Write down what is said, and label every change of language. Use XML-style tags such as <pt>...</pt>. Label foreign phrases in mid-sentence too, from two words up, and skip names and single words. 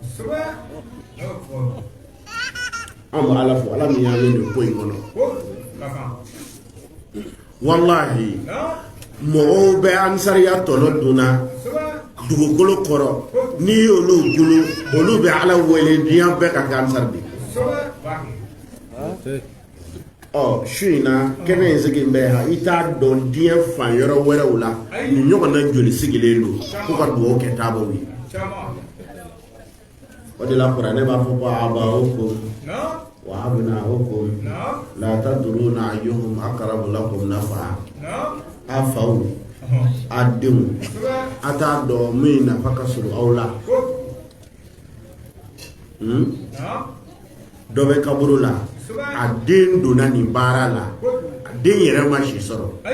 <bm>an bɛ ala fo ala min y'an nin ko in kɔnɔ wallahi mɔgɔw bɛ ansariya tɔnɔ dunna dugukolo kɔrɔ n'i y'olu golo olu bɛ ala wele diɲɛ bɛɛ ka kɛ ansari de su in na kɛnɛ in sigi bɛ yan i t'a dɔn diɲɛ fan yɔrɔ wɛrɛw la nin ɲɔgɔn na joli sigilen don ko ka dugawu kɛ taabaw ye o de la kuranɛ b'a fɔ ko</bm> <ar>آباؤكم وأبناؤكم لا تدرون أيهم أقرب لكم نفعا</ar> <bm>a faw a denw a t'a dɔn min nafa ka surun aw la dɔ bɛ kaburu la a den donna nin baara la a den yɛrɛ ma si sɔrɔ</bm>